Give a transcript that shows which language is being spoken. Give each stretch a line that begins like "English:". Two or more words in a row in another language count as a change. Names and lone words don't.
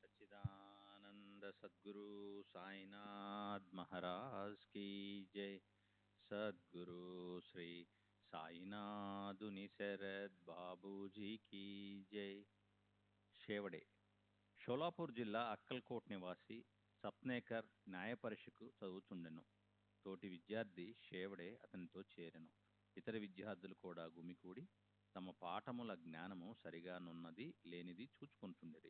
Hindi: सच्चिदानंद सद्गुरु साईनाथ महाराज की जय। सद्गुरु श्री साईनाथुनि शरद बाबूजी की जय।
Telugu: షేవడే షోలాపూర్ జిల్లా అక్కల్కోట్ నివాసి సప్నేకర్ న్యాయపరీక్షకు చదువుతుండెను. తోటి విద్యార్థి షేవడే అతనితో చేరెను. ఇతర విద్యార్థులు కూడా గుమికూడి తమ పాఠముల జ్ఞానము సరిగానున్నది లేనిది చూచుకుంటుండిరి.